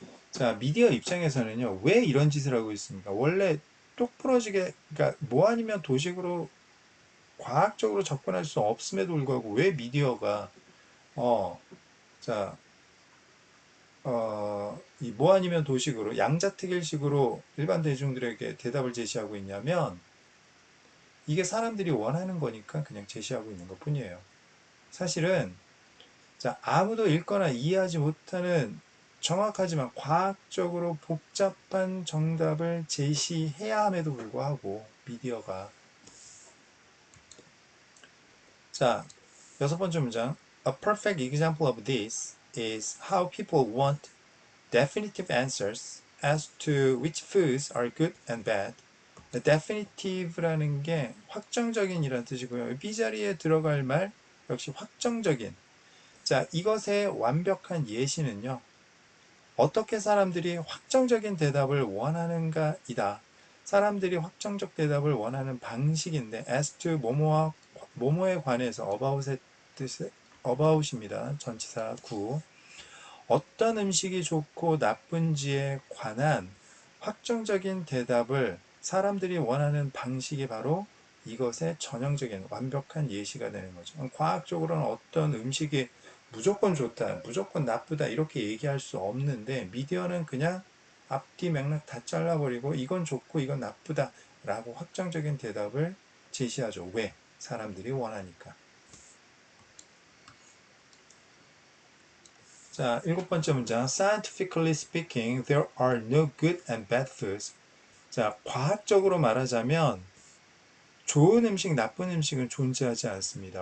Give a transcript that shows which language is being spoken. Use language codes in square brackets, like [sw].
[ko] 자, 미디어 입장에서는요, 왜 이런 짓을 하고 있습니까? 원래 똑부러지게, 그러니까 뭐 아니면 도식으로 과학적으로 접근할 수 없음에도 불구하고 왜 미디어가, 자, 이 뭐 아니면 도식으로 양자택일식으로 일반 대중들에게 대답을 제시하고 있냐면 이게 사람들이 원하는 거니까 그냥 제시하고 있는 것 뿐이에요. 사실은 자, 아무도 읽거나 이해하지 못하는 정확하지만 과학적으로 복잡한 정답을 제시해야 함에도 불구하고 미디어가 자, 여섯 번째 문장 [en] A perfect example of this is how people want definitive answers as to which foods are good and bad. [ko] definitive라는 게 확정적인 이란 뜻이고요. B 자리에 들어갈 말 역시 확정적인. 자, 이것의 완벽한 예시는요. 어떻게 사람들이 확정적인 대답을 원하는가이다. 사람들이 확정적 대답을 원하는 방식인데 as to 뭐뭐와 뭐뭐에 관해서 about의 뜻 about입니다. 전치사 구. 어떤 음식이 좋고 나쁜지에 관한 확정적인 대답을 사람들이 원하는 방식이 바로 이것의 전형적인 완벽한 예시가 되는 거죠. 과학적으로는 어떤 음식이 무조건 좋다, 무조건 나쁘다 이렇게 얘기할 수 없는데 미디어는 그냥 앞뒤 맥락 다 잘라버리고 이건 좋고 이건 나쁘다 라고 확정적인 대답을 제시하죠. 왜? 사람들이 원하니까. 자, 일곱 번째 문장. [en] Scientifically speaking, there are no good and bad foods. [ko] 자, 과학적으로 말하자면 좋은 음식, 나쁜 음식은 존재하지 않습니다.